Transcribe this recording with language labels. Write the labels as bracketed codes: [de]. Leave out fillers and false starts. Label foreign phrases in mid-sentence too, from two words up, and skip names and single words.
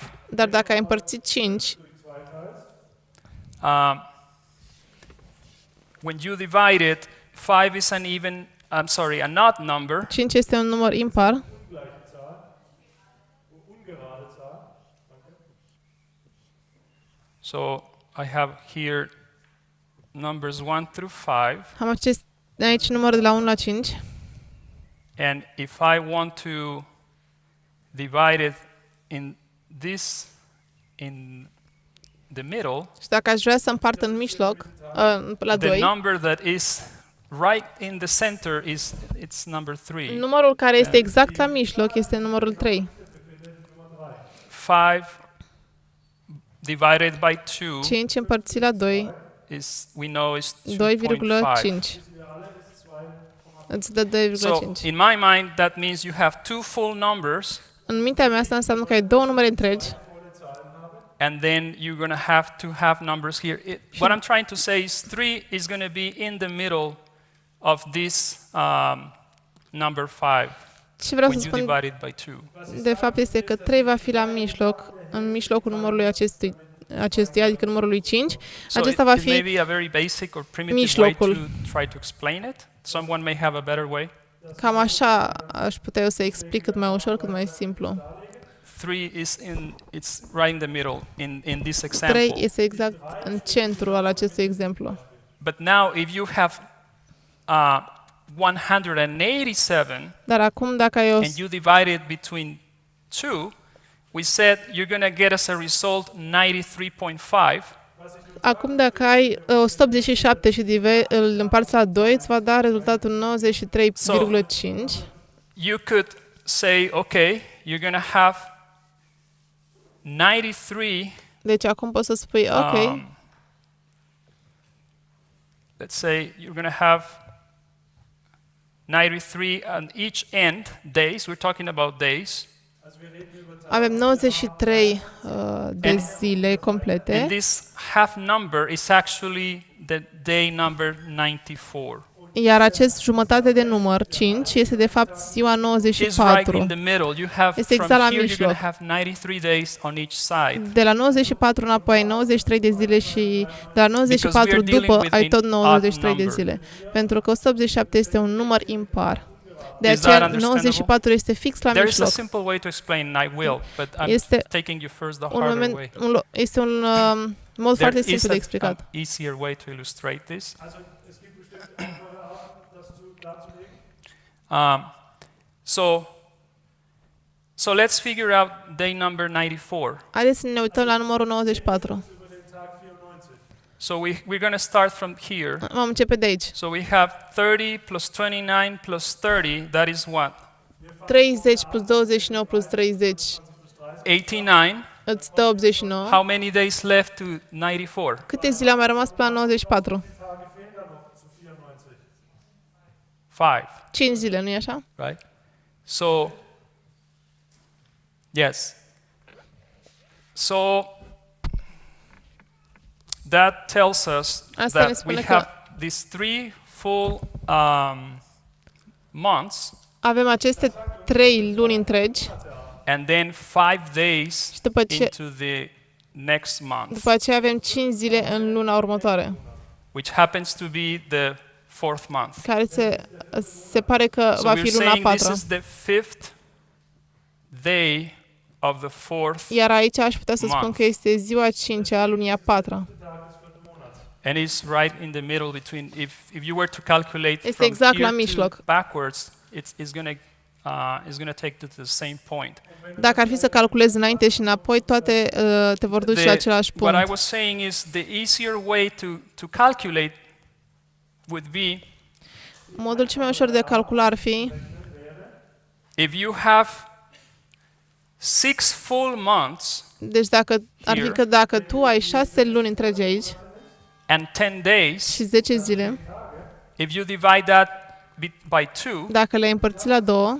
[ro] Dar dacă ai împărțit 5, [en] when you divide it, 5 is an even, an odd number. [ro] 5 este un număr impar, [de] ungleiche Zahl, ungerade Zahl. [en] So I have here numbers 1 through 5. [ro] am aici număr de la 1 la 5. [en] And if I want to divide it in the middle, [ro] Și dacă aș vrea să împart în mijloc, la [en] the 2, number that is right in the center it's number 3. [ro] numărul care este exact la mijloc este numărul 3. [en] 5 divided by 2 [ro] 5 împărțit la 2, [en] we know is 2.5. [ro] 2,5. Îți dă [en] So 2,5. in my mind that means you have 2 full numbers, [ro] În mintea mea asta înseamnă că ai două numere întregi [en] and then you're going to have to have numbers here. What I'm trying to say is 3 is going to be in the middle of this number 5 [ro] și vreau să [en] when you [ro] spun [en] divide it by 2. [ro] de fapt este că 3 va fi la mijloc, în mijlocul numărului acestuia, adică numărului 5. [en] So [ro] Acesta va [en] it may [ro] fi [en] be a very basic or primitive way to [ro] mijlocul. [en] try to explain it. Someone may have a better way. [ro] Cam așa aș putea eu să explic cât mai ușor, cât mai simplu. [en] 3 it's right in the middle in this 3 example. [ro] este exact în centru al acestui exemplu. [en] But now if you have 187 [ro] Dar acum dacă ai [en] and you divide it between 2, we said you're going to get as a result 93.5. [ro] acum dacă ai 187 și îl împarți la 2, îți va da rezultatul 93,5. [en] You could say, okay, you're going to have 93, [ro] Deci acum poți să spui, ok, [en] let's say you're going to have 93 on each end, days, we're talking about days. [ro] avem 93 de zile complete. [en] And this half number is actually the day number 94. [ro] Iar acest jumătate de număr, 5, este de fapt ziua [en] It's right [ro] 94. [en] in the middle. You have [ro] Este [en] from [ro] exact la [en] here you're going [ro] mijloc. [en] to have 93 days on each side. [ro] De la 94 înapoi ai 93 de zile și de la 94 [en] dealing [ro] după [en] with [ro] ai [en] an [ro] tot 93 de [en] odd [ro] zile. Pentru că 187 este un număr impar. De [en] Is that [ro] aceea [en] understandable? [ro] 94 este fix la [en] There is a [ro] mijloc. [en] simple way to explain, and I will, but I'm [ro] Este [en] taking you first the [ro] Un [en] harder [ro] moment, [en] way. [ro] este un mod [en] There [ro] foarte [en] is [ro] simplu de [en] an [ro] explicat. [en] easier way to illustrate this. [de] Also es gibt bestimmt einfache Arten, das darzulegen. [en] So let's figure out day number 94. [ro] Haideți să ne uităm la numărul 94. [de] Über den Tag 94. [en] So we're going to start from here. [ro] Vom începe de aici. [en] So we have 30 plus 29 plus 30, that is what? [ro] 30 plus 29 plus 30 89. îți dă 89. [en] How many days left to 94? [ro] Câte zile au mai rămas până la 94? [de] Tage fehlen da noch zu 94. [ro] 5, 5 zile, nu-i așa? [en] right? So, yes. So, that tells us [ro] Asta ne [en] that [ro] spune [en] we [ro] că- [en] have these 3 full months [ro] Avem aceste 3 luni întregi [en] and then 5 days [ro] și după [en] the next month, [ro] după aceea avem 5 zile în luna următoare, [en] which happens to be the 4th month. [ro] care se pare că [en] So [ro] va [en] we're [ro] fi luna a [en] saying this [ro] 4-a. [en] is the 5th day of the 4th, [ro] Iar aici aș putea să spun [en] month. [ro] că este ziua 5-a a lunii a 4-a. [en] and it's right in the middle between. If you were to calculate [ro] Este [en] from [ro] exact la [en] here to [ro] mijloc. [en] backwards, it's gonna take you to the same point. [ro] Dacă ar fi să calculezi înainte și înapoi, toate te vor duce la același [en] What I [ro] punct. [en] was saying is the easier way to calculate would be [ro] Modul cel mai ușor de calcula ar fi [en] if you have 6 full months [ro] deci ar fi [en] Here. [ro] că dacă tu ai 6 luni întregi aici [en] and 10 days. [ro] și 10 zile, [en] If you divide that by 2, [ro] dacă le-ai împărțit la 2,